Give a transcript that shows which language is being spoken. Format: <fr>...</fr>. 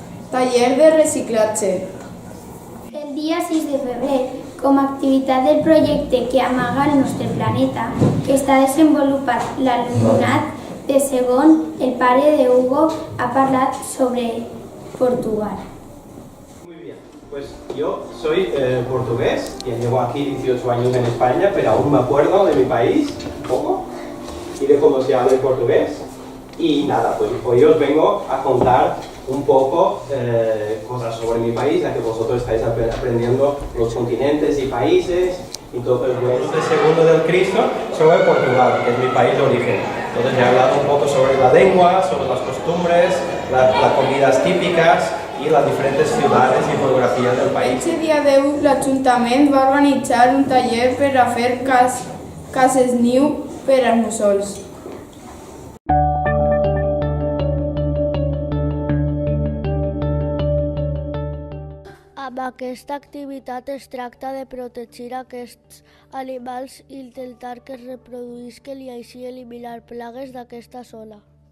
<ca>taller de reciclatge, El dia 6 de febrer, com a activitat del projecte que amaga el nostre planeta, que està desenvolupat l'alumnat de segon, el pare de Hugo ha parlat sobre Portugal.</ca> <es>Muy bien, pues yo soy portugués, y llevo aquí 18 años en España, pero aún me acuerdo de mi país, un poco, y de cómo se habla el portugués. Y nada, pues hoy os vengo a contar un poco cosas sobre mi país, ya que vosotros estáis aprendiendo los continentes y países. Entonces, bueno, el segundo del Cristo sobre Portugal, que es mi país de origen. Entonces he hablado un poco sobre la lengua, sobre las costumbres, las comidas típicas y las diferentes ciudades y geografías del país.</es> <ca>Aquest dia 10 l'Ajuntament va organitzar un taller per a fer cases niu per als mussols. Amb aquesta activitat es tracta de protegir aquests animals i intentar que es reproduïsquen i així eliminar plagues d'aquesta zona.</ca>